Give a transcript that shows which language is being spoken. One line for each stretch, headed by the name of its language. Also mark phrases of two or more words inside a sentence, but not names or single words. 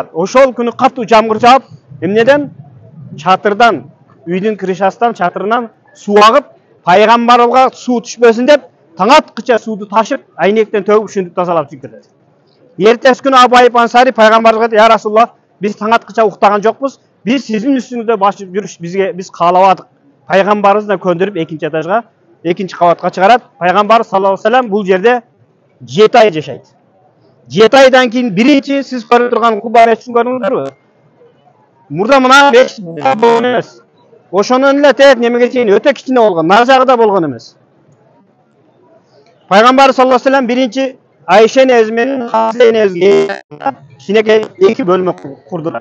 Kyrgyz: Ошол күнү катуу жамгыр жаап, эмнеден? Чатырдан, үйдүн крышасынан, чатырынан суу агып, Peygamberге суу түшпөсүн деп таң аткыча сууду ташып, айнектен төгүп ушинтип тазалап чыгып кетет. Эртеси күнү Абу Айып Ансари Peygamberге,
Arabic: "يا رسول الله,
Kyrgyz: биз таң аткыча уктаган жокпуз. Биз сиздин үстүңүздө башып жүрүш биз каалабадык." Peygamberimiz да көндүрүп 2. этажга, 2. кабатка чыгарат. Peygamber
Arabic: صلى الله عليه وسلم
Kyrgyz: бул жерде 7 ай жашайт. 7 айдан кейін биринчи сиз көрүп турган Куба мечитин көрдүңүздөрбү? Мурда мына мечит болгон эмес. Ошонун эле тет немеге чейин өтө кичине болгон, нар жагы да болгон эмес. Пайгамбар
Arabic: صلى الله عليه وسلم
Kyrgyz: биринчи Айша энебиз менен Хазира энебизге кичинекей 2 бөлмө курдулар.